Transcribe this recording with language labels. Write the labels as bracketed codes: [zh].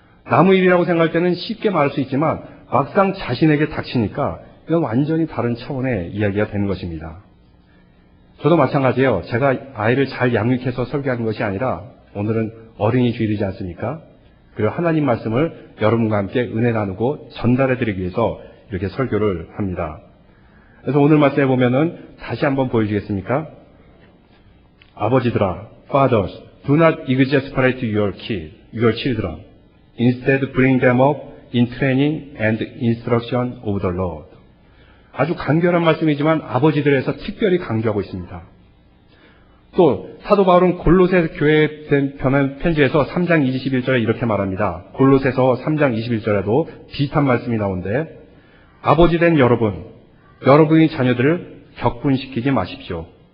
[ko] 남의 일이라고 생각할 때는 쉽게 말할 수 있지만 막상 자신에게 닥치니까 이건 완전히 다른 차원의 이야기가 되는 것입니다. 저도 마찬가지예요. 제가 아이를 잘 양육해서 설교하는 것이 아니라 오늘은 어린이 주일이지 않습니까? 그리고 하나님 말씀을 여러분과 함께 은혜 나누고 전달해드리기 위해서 이렇게 설교를 합니다. 그래서 오늘 말씀에 보면은 다시 한번 보여주겠습니까? 아버지들아, [en] fathers, do not exasperate your children. Instead bring them up in training and instruction of the Lord. [ko] 아주 간결한 말씀이지만 아버지들에서 특별히 강조하고 있습니다. 또 사도 바울은 골로새 교회에 편한 편지에서 3장 21절에 이렇게 말합니다. 골로새서 3장 21절에도 비슷한 말씀이 나오는데 아버지 된 여러분이 자녀들을 격분시키지 마십시오.